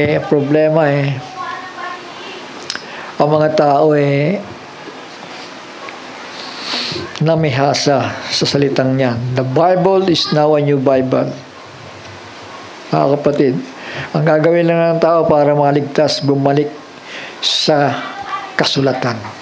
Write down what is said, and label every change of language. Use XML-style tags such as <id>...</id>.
<tl>Problema ang mga tao namihasa sa salitang niyan.</tl> <en>The Bible is now a new Bible.</en> <tl>Mga kapatid, ang gagawin lang ng tao para maligtas, bumalik sa kasulatan.</tl>